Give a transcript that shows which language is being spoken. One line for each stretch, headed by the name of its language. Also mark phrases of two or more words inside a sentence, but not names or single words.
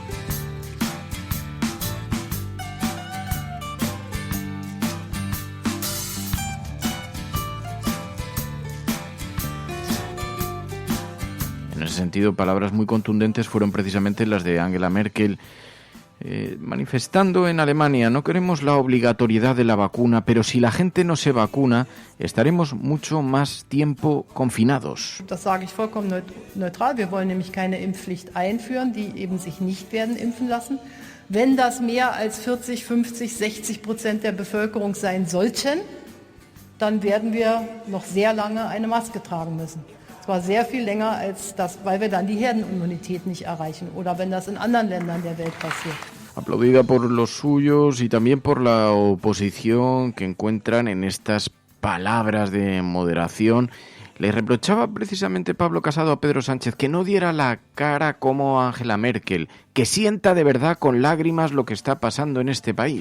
Spanish: En ese sentido, palabras muy contundentes fueron precisamente las de Angela Merkel, manifestando en Alemania: no queremos la obligatoriedad de la vacuna, pero si la gente no se vacuna, estaremos mucho más tiempo confinados.
German: Das sage ich vollkommen neutral. Wir wollen nämlich keine Impfpflicht einführen, die eben sich nicht werden impfen lassen. Wenn das mehr als 40, 50, 60% der Bevölkerung sein sollten, dann werden wir noch sehr lange eine Maske tragen müssen. Zwar sehr viel länger als das, weil wir dann die Herdenimmunität nicht erreichen, oder wenn das in anderen Ländern der Welt passiert.
Spanish: Aplaudida por los suyos y también por la oposición, que encuentran en estas palabras de moderación. Le reprochaba precisamente Pablo Casado a Pedro Sánchez que no diera la cara como Angela Merkel, que sienta de verdad con lágrimas lo que está pasando en este país.